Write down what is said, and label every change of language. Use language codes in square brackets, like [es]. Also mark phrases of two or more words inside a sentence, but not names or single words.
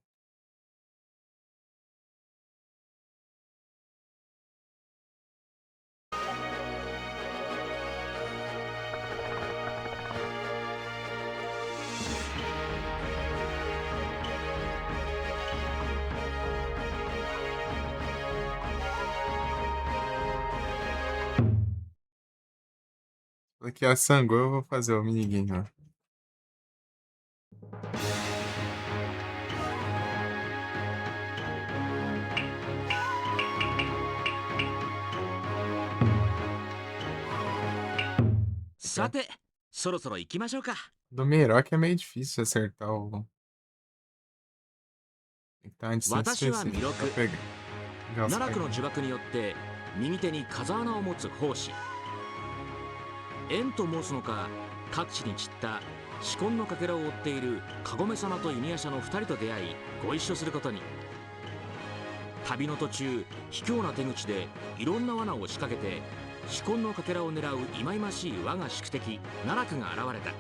[pt] Aqui a sangou, eu vou fazer o minigame, ó. [ja] Sate, そろそろ行きましょうか。 [pt] Do Miroque é meio difícil acertar o. Tem que estar em distância [ja] 私は [pt] específica [ja] 弥勒 [pt] pra pegar os [ja] 奈落の [pt] caras. [ja] 呪縛によって右手に風穴を持つ法師縁と申すのか各地に散った紫紺のかけらを追っているカゴメ様と犬夜叉の2人と出会いご一緒することに。旅の途中卑怯な手口でいろんな罠を仕掛けて紫紺のかけらを狙う忌々しい我が宿敵奈落が現れた。